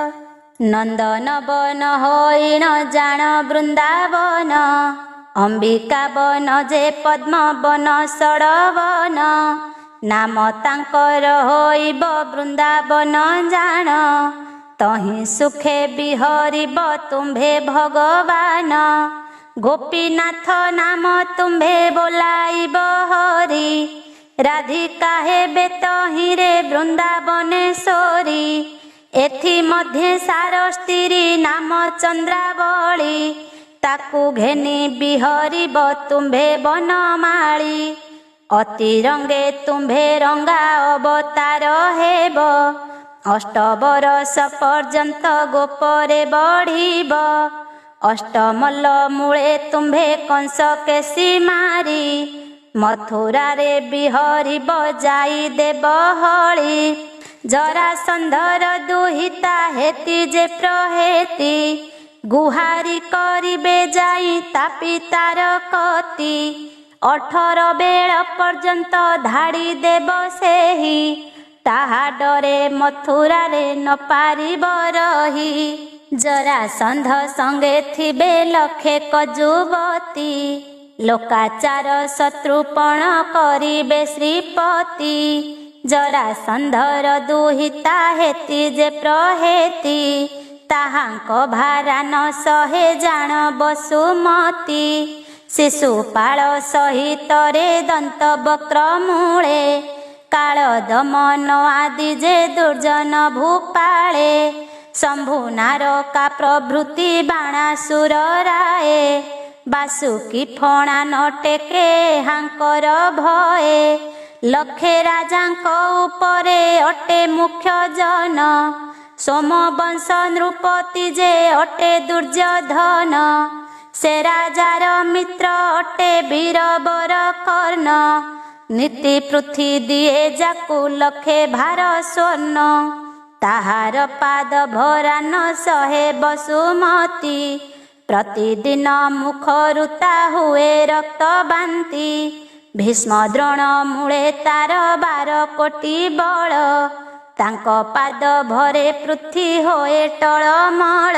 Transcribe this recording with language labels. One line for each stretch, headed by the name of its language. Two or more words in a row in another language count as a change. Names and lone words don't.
Odia: ନନ୍ଦନ ବନ ହୋଇନ ଜାଣ ବୃନ୍ଦାବନ ଅମ୍ବିକା ବନ ଯେ ପଦ୍ମ ବନ ଷଡବନ ନାମ ତାଙ୍କର ହୋଇବ ବୃନ୍ଦାବନ ଜାଣ ତହିଁ ସୁଖେ ବିହରିବ ତୁମ୍ଭେ ଭଗବାନ ଗୋପୀନାଥ ନାମ ତୁମ୍ଭେ ବୋଲାଇବ ହରି ରାଧିକା ହେବେ ତହିଁ ରେ ବୃନ୍ଦାବନେଶ୍ୱରୀ ଏଥି ମଧ୍ୟ ସାର ସ୍ତ୍ରୀ ନାମ ଚନ୍ଦ୍ରାବଳୀ ତାକୁ ଘେନି ବିହରିବ ତୁମ୍ଭେ ବନମାଳୀ ଅତି ରଙ୍ଗେ ତୁମ୍ଭେ ରଙ୍ଗା ଅବତାର ହେବ ଅଷ୍ଟବରଷ ପର୍ଯ୍ୟନ୍ତ ଗୋପରେ ବଢ଼ିବ ଅଷ୍ଟମଲ୍ଲ ମୂଳେ ତୁମ୍ଭେ କଂସ କେଶୀ ମାରି ମଥୁରା ରେ ବିହରିବ ଯାଇ ଦେବ ହଳୀ ଜରାସନ୍ଧର ଦୁହିତା ହେତୀ ଯେ ପ୍ରହେତୀ ଗୁହାରି କରିବେ ଯାଇ ତା ପିତାର କତି 18 ବେଳ ପର୍ଯ୍ୟନ୍ତ ଧାଡ଼ି ଦେବ ସେହି ତାହା ଡରେ ମଥୁରା ରେ ନ ପାରିବ ରହି ଜରାସନ୍ଧ ସଙ୍ଗେ ଥିବେ ଲକ୍ଷେ କଜୁବତୀ ଲୋକାଚାର ଶତ୍ରୁପଣ କରିବେ ଶ୍ରୀପତି ଜରାସନ୍ଧର ଦୁହିତା ହେତୀ ଯେ ପ୍ରହେତୀ ତାହାଙ୍କ ଭାରା ନ ସହେ ଜାଣ ବସୁମତୀ ଶିଶୁପାଳ ସହିତ ରେ ଦନ୍ତ ବକ୍ର ମୂଳେ କାଳ ଦମନ ଆଦି ଯେ ଦୁର୍ଜନ ଭୂପାଳେ ଶମ୍ଭୁ ନାରକା ପ୍ରଭୃତି ବାଣାସୁର ରାୟେ ବାସୁକି ଫଣା ନ ଟେକେ ହାଙ୍କର ଭୟେ ଲକ୍ଷେ ରାଜାଙ୍କ ଉପରେ ଅଟେ ମୁଖ୍ୟ ଜନ ସୋମବଂଶ ନୃପତି ଯେ ଅଟେ ଦୁର୍ଯ୍ୟୋଧନ ସେ ରାଜାର ମିତ୍ର ଅଟେ ବୀରବର କର୍ଣ୍ଣ ନୀତି ପୃଥ୍ୱୀ ଦିଏ ଯାକୁ ଲକ୍ଷେ ଭାର ସ୍ୱର୍ଣ୍ଣ ତାହାର ପାଦ ଭରା ନ ସହେ ବସୁମତୀ। ପ୍ରତିଦିନ ମୁଖରୁ ତା ହୁଏ ରକ୍ତ ବାନ୍ତି। ଭୀଷ୍ମ ଦ୍ରୋଣ ମୂଳେ ତାର 12 କୋଟି ବଳ। ତାଙ୍କ ପାଦ ଭରେ ପୃଥ୍ୱୀ ହୋଏ ଟଳମଳ।